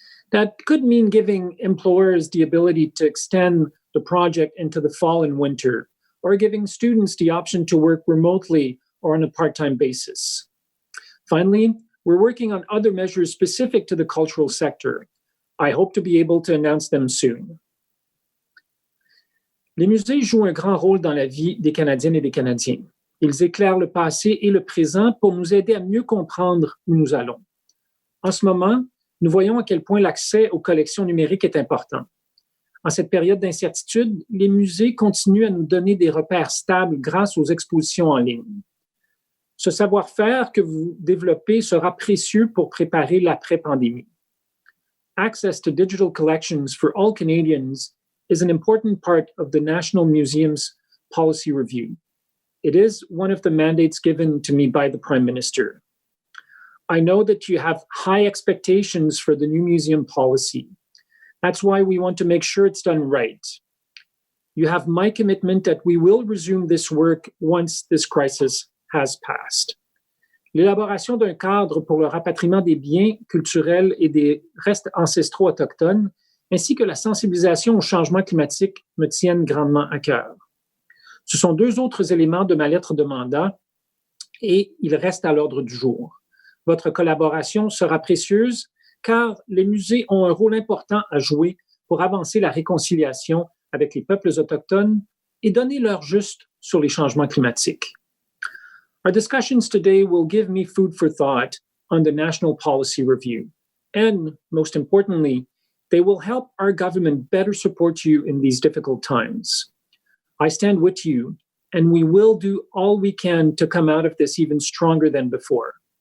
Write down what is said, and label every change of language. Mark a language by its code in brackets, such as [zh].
[en] That could mean giving employers the ability to extend the project into the fall and winter, or giving students the option to work remotely or on a part-time basis. Finally, we're working on other measures specific to the cultural sector. I hope to be able to announce them soon. [fr] Les musées jouent un grand rôle dans la vie des Canadiennes et des Canadiens. Ils éclairent le passé et le présent pour nous aider à mieux comprendre où nous allons. En ce moment, nous voyons à quel point l'accès aux collections numériques est important. En cette période d'incertitude, les musées continuent à nous donner des repères stables grâce aux expositions en ligne. Ce savoir-faire que vous développez sera précieux pour préparer l'après-pandémie. [en] Access to digital collections for all Canadians is an important part of the National Museum's policy review. It is one of the mandates given to me by the Prime Minister. I know that you have high expectations for the new museum policy. That's why we want to make sure it's done right. You have my commitment that we will resume this work once this crisis has passed. [fr] L'élaboration d'un cadre pour le rapatriement des biens culturels et des restes ancestraux autochtones, ainsi que la sensibilisation au changement climatique me tiennent grandement à cœur. Ce sont deux autres éléments de ma lettre de mandat et ils restent à l'ordre du jour. Votre collaboration sera précieuse car les musées ont un rôle important à jouer pour avancer la réconciliation avec les peuples autochtones et donner leur juste sur les changements climatiques. [en] Our discussions today will give me food for thought on the national policy review. And most importantly, they will help our government better support you in these difficult times. I stand with you, and we will do all we can to come out of this even stronger than before.